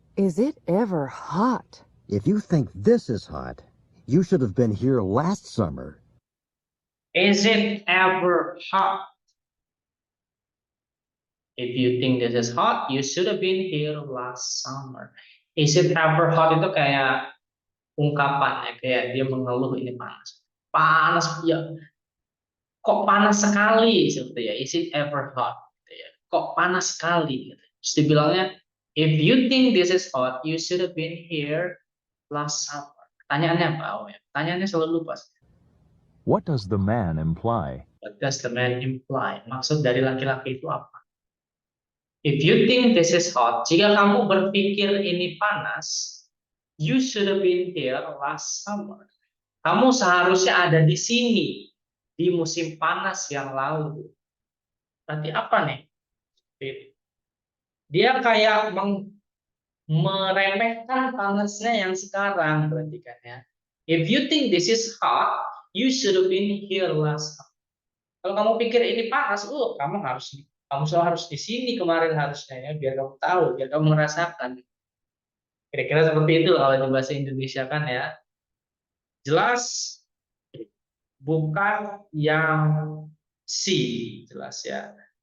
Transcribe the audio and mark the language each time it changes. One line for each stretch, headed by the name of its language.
English: Is it ever hot? If you think this is hot, you should have been here last summer. Is it ever hot? If you think this is hot, you should have been here last summer. Is it ever hot
Indonesian: itu kayak ungkapan ya, kayak dia mengeluh ini panas. Panas ya, kok panas sekali seperti ya.
English: Is it ever hot?
Indonesian: Gitu ya. Kok panas sekali? Gitu. Terus dibilangnya, if you think this is hot, you should have been here last summer. Pertanyaannya apa? Oh, ya. Pertanyaannya selalu lupa.
English: What does the man imply? What does the man imply?
Indonesian: Maksud dari laki-laki itu apa?
English: If you think this is hot,
Indonesian: jika kamu berpikir ini panas,
English: you should have been here last summer.
Indonesian: Kamu seharusnya ada di sini di musim panas yang lalu. Berarti apa nih? Dia kayak meremehkan panasnya yang sekarang, berarti kan ya.
English: If you think this is hot, you should have been here last summer.
Indonesian: Kalau kamu pikir ini panas, kamu selalu harus di sini kemarin harusnya ya, biar kamu tahu, biar kamu merasakan. Kira-kira seperti itu kalau di bahasa Indonesia kan ya. Jelas bukan yang C, jelas ya.